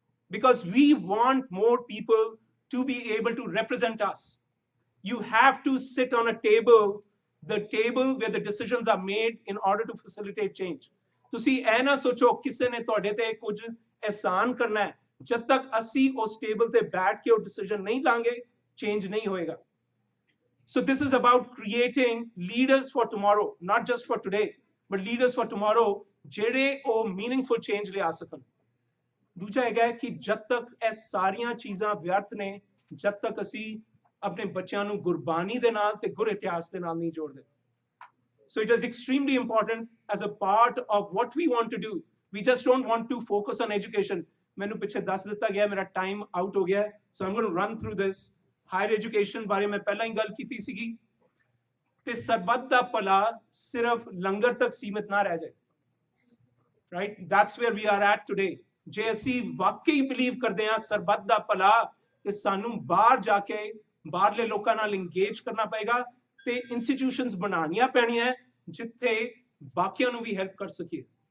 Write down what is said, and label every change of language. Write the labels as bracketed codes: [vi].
[en] Because we want more people to be able to represent us. You have to sit on a table, the table where the decisions are made in order to facilitate change. [pa] ਤੁਸੀਂ ਇਹ ਨਾ ਸੋਚੋ ਕਿਸੇ ਨੇ ਤੁਹਾਡੇ ਤੇ ਕੁਝ ਅਹਿਸਾਨ ਕਰਨਾ ਹੈ, ਜਦ ਤੱਕ ਅਸੀਂ ਉਸ ਟੇਬਲ ਤੇ ਬੈਠ ਕੇ ਉਹ ਡਿਸੀਜਨ ਨਹੀਂ ਲਾਂਗੇ, ਚੇਂਜ ਨਹੀਂ ਹੋਏਗਾ। [en] So this is about creating leaders for tomorrow, not just for today, but leaders for tomorrow, [pa] ਜਿਹੜੇ ਉਹ meaningful change ਲਿਆ ਸਕਣ। ਦੂਜਾ ਹੈਗਾ ਕਿ ਜਦ ਤੱਕ ਇਹ ਸਾਰੀਆਂ ਚੀਜ਼ਾਂ ਵਿਅਰਥ ਨੇ, ਜਦ ਤੱਕ ਅਸੀਂ ਆਪਣੇ ਬੱਚਿਆਂ ਨੂੰ ਗੁਰਬਾਣੀ ਦੇ ਨਾਲ ਤੇ ਗੁਰ ਇਤਿਹਾਸ ਦੇ ਨਾਲ ਨਹੀਂ ਜੋੜਦੇ। [en] So it is extremely important as a part of what we want to do. We just don't want to focus on education. [pa] ਮੈਨੂੰ ਪਿੱਛੇ ਦੱਸ ਦਿੱਤਾ ਗਿਆ ਮੇਰਾ ਟਾਈਮ ਆਊਟ ਹੋ ਗਿਆ, [en] so I'm going to run through this. [pa] Higher education ਬਾਰੇ ਮੈਂ ਪਹਿਲਾਂ ਹੀ ਗੱਲ ਕੀਤੀ ਸੀਗੀ, ਤੇ ਸਰਬੱਤ ਦਾ ਭਲਾ ਸਿਰਫ ਲੰਗਰ ਤੱਕ ਸੀਮਿਤ ਨਾ ਰਹਿ ਜਾਏ, right? [en] That's where we are at today. [pa] ਜੇ ਅਸੀਂ ਵਾਕਈ ਬਿਲੀਵ ਕਰਦੇ ਹਾਂ ਸਰਬੱਤ ਦਾ ਭਲਾ, ਤੇ ਸਾਨੂੰ ਬਾਹਰ ਜਾ ਕੇ ਬਾਹਰਲੇ ਲੋਕਾਂ ਨਾਲ ਇੰਗੇਜ ਕਰਨਾ ਪਏਗਾ, ਤੇ ਇੰਸਟੀਟਿਊਸ਼ਨਸ ਬਣਾਉਣੀਆਂ ਪੈਣੀਆਂ ਜਿੱਥੇ ਬਾਕੀਆਂ ਨੂੰ ਵੀ ਹੈਲਪ ਕਰ ਸਕੀਏ।